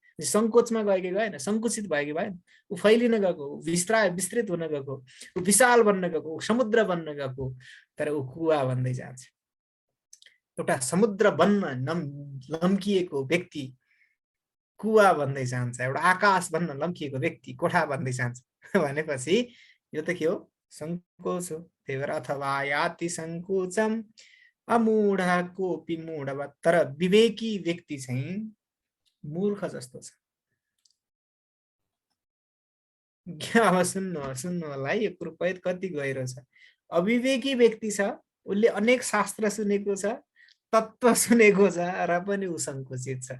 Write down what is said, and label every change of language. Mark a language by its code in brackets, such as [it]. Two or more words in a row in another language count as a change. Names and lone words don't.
[ne] सङ्कोचमा गयो कि गएन, सङ्कुचित भयो कि भएन? ऊ फैलिन गएको, विस्तृत हुन गएको, ऊ विशाल बन्न गएको, समुद्र बन्न गएको, तर ऊ कुवा बन्दै जान्छ। एउटा समुद्र बन्न लम्किएको व्यक्ति कुवा बन्दै जान्छ, एउटा आकाश बन्न लम्किएको व्यक्ति कोठा बन्दै जान्छ भनेपछि यो त के हो, सङ्कोच हो। त्यही भएर अथवा [sa] याति सङ्कोचम अमूढकोपि मूढवत्, [ne] तर विवेकी व्यक्ति चाहिँ मूर्ख जस्तो छ। अब सुन्नु होला है, यो कुरो कति गहिरो छ। अविवेकी व्यक्ति छ, उसले अनेक शास्त्र सुनेको छ, तत्त्व सुनेको छ, र पनि ऊ सङ्कुचित छ।